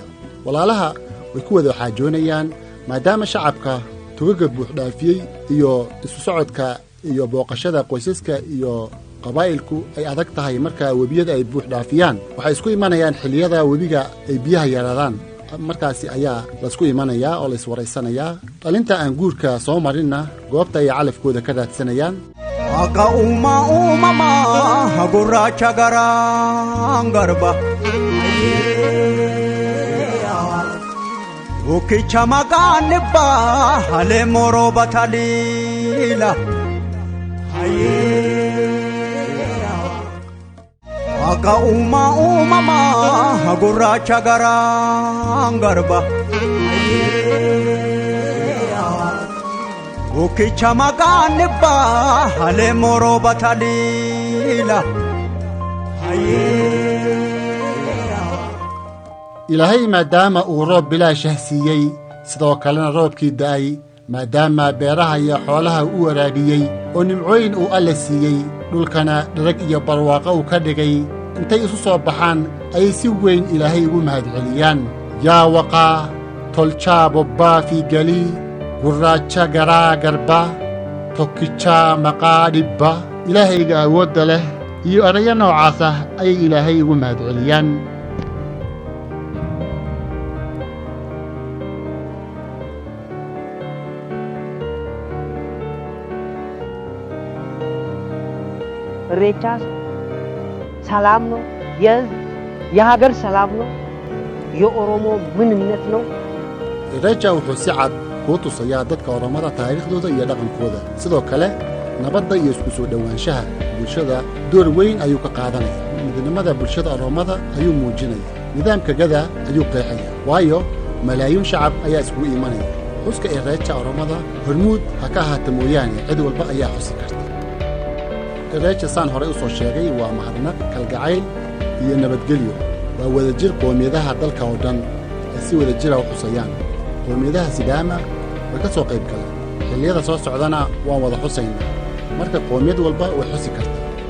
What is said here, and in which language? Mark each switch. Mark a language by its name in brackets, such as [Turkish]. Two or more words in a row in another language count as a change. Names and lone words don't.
[Somali] walaalaha way ku wada xaajoonayaan maadaama shacabka tugaga buuxdhaafiyey iyo isu socodka iyo booqashada qoysaska iyo qabaa'ilku ay adag tahay. marka webiyada ay buuxdhaafiyaan waxay isku imanayaan xilliyada webiga ay biyaha yaraadaan. markaasi ayaa laisku imanayaa oo la iswaraysanayaa. dhalinta aan guurka soo marinna goobta ay calafkooda ka raadsanayaan. [Oromo] Waaqa uumama gurraacha garaan garba Bukicha maqaan nibbaa halee moroo bataliila Waaqa uumama gurraacha garaan garba Bukicha maqaan nibbaa halee moroo bataliila [Somali] ilaahay maadaama uu roob bilaashah siiyey sidoo kalena roobkii da'ay maadaama beeraha iyo xoolaha u waraabiyey oo nimcooyin uu alle siiyey dhulkana dharag iyo barwaaqo uu ka dhigay intay isu soo baxaan ayay si weyn ilaahay ugu mahadceliyaan [Oromo] yaa waqaa tolchaa bobbaa fi galii gurraacha garaa garba tokkichaa maqaa dhibba [Somali] ilaahayga awoodda leh iyo erayo noocaas ah ayay ilaahay ugu mahadceliyaan [Amharic] ኢሬቻ ሰላም ነው፣ የሀገር ሰላም ነው፣ የኦሮሞ ምንነት ነው። [Somali] ኢሬቻ wuxuu si cad kuu tusayaa dadka Oromada taariikhdooda iyo dhaqankooda sidoo kale nabadda iyo isku soo dhawaanshaha bulshada door weyn ayuu ka qaadanayaa midnimada bulshada Oromada ayuu muujinayaa nidaamka gada ayuu qeexayaa waayo malaayiin shacab ayaa isku iimanaya xuska Irecha Oromada hormuud ha ka ahaato mooyaane cid walba ayaa xusi karta Irecha saan hore u soo sheegay waa mahadnaq kalgacayl iyo nabadgelyo waa wadajir qoomiyadaha dalka oo dhan si wadajir ah u xusayaan qoomiyadaha Sidaama way ka soo qayb galaan xilliyada soo socdana waan wada xusaynaa marka qoomiyad walba way xusi kartaa